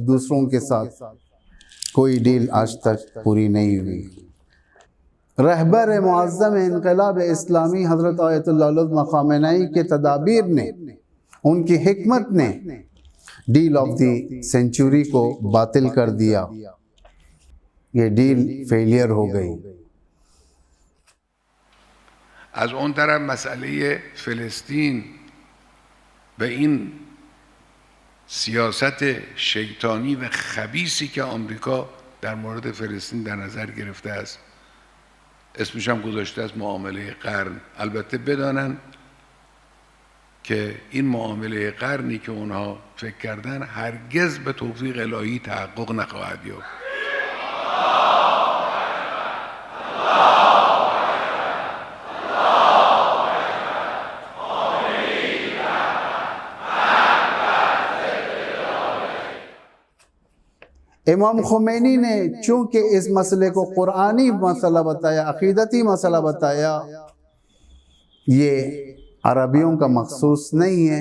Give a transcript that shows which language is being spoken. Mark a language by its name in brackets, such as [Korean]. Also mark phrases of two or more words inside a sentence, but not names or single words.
[Hindi] दूसरों के साथ कोई डील आज तक पूरी नहीं हुई। रहबर मुअज़्ज़म इनक़लाब इस्लामी हज़रत आयतुल्लाह उज़्मा ख़ामेनी के तदाबीर ने, उनकी हिकमत ने डील ऑफ द सेंचुरी को बातिल कर दिया। ये डील फेलियर हो गई। [Persian] از اون طرف مسئله فلسطین و این سیاست شیطانی و خبیثی که آمریکا در مورد فلسطین در نظر گرفته است، اسمش هم گذاشته است معامله قرن. البته بدانن که این معامله قرنی که اونها فکر کردن هرگز به توفیق الهی تحقق نخواهد یافت. [Hindi] इमाम खुमैनी ने चूंकि इस मसले को कुरानी मसला बताया, अकीदती मसला बताया, ये अरबियों का मखसूस नहीं है।